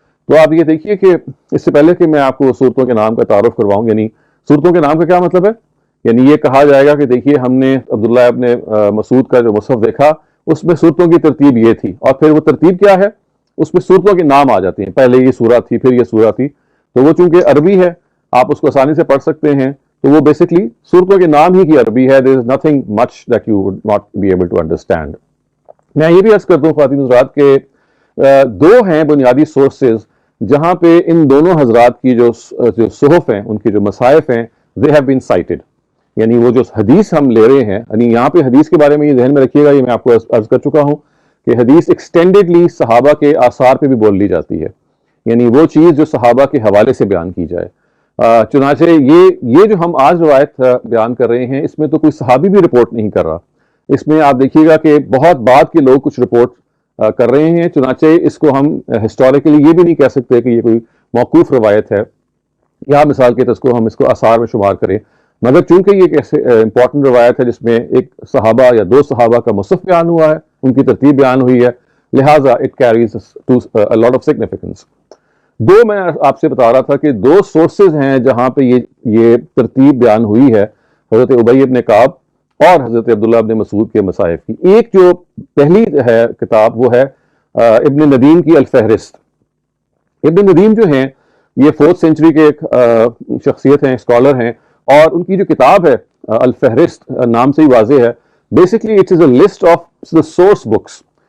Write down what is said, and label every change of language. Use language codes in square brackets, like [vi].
[ur] تو آپ یہ دیکھیے کہ اس سے پہلے کہ میں آپ کو صورتوں کے نام کا تعارف کرواؤں، یعنی صورتوں کے نام کا کیا مطلب ہے، یعنی یہ کہا جائے گا کہ دیکھیے ہم نے عبداللہ ابن مسعود کا جو مصحف دیکھا اس میں صورتوں کی ترتیب یہ تھی، اور پھر وہ ترتیب کیا ہے اس میں صورتوں کے نام آ جاتے ہیں، پہلے یہ سورہ تھی پھر یہ سورہ تھی. تو وہ چونکہ عربی ہے آپ اس کو آسانی سے پڑھ سکتے ہیں، تو وہ بیسکلی صورتوں کے نام ہی کی عربی ہے. [en] there is nothing much that you would not be able to understand. [ur] میں یہ بھی عرض کرتا ہوں خواتین حضرات کہ دو ہیں بنیادی سورسز جہاں پہ ان دونوں حضرات کی جو صحف ہیں ان کی جو مصاحف ہیں [en] they have been cited، [ur] یعنی وہ جو حدیث ہم لے رہے ہیں، یعنی یہاں پہ حدیث کے بارے میں یہ ذہن میں رکھیے گا، یہ میں آپ کو عرض کر چکا ہوں کہ حدیث ایکسٹینڈڈلی صحابہ کے آثار پہ بھی بول لی جاتی ہے، یعنی وہ چیز جو صحابہ کے حوالے سے بیان کی جائے. چنانچہ یہ جو ہم آج روایت بیان کر رہے ہیں اس میں تو کوئی صحابی بھی رپورٹ نہیں کر رہا، اس میں آپ دیکھیے گا کہ بہت بعد کے لوگ کچھ رپورٹ کر رہے ہیں. چنانچہ اس کو ہم ہسٹوریکلی یہ بھی نہیں کہہ سکتے کہ یہ کوئی موقوف روایت ہے یا مثال کے طور ہم اس کو آثار میں شمار کریں، مگر چونکہ یہ ایک ایسے امپورٹنٹ روایت ہے جس میں ایک صحابہ یا دو صحابہ کا مصحف بیان ہوا ہے، ان کی ترتیب بیان ہوئی ہے، لہٰذا [en] It carries a lot of significance. [ur] دو میں آپ سے بتا رہا تھا کہ دو سورسز ہیں جہاں پہ یہ ترتیب بیان ہوئی ہے حضرت ابی ابن کعب اور حضرت عبداللہ ابن مسعود کے مصائف کی. ایک جو پہلی ہے کتاب وہ ہے ابن ندیم کی الفہرست. ابن ندیم جو ہیں یہ 4th سینچری کے ایک شخصیت ہیں, اسکالر ہیں, اور ان کی جو کتاب ہے الفہرست نام سے ہی واضح ہے, [en] Basically it is a list of the source books.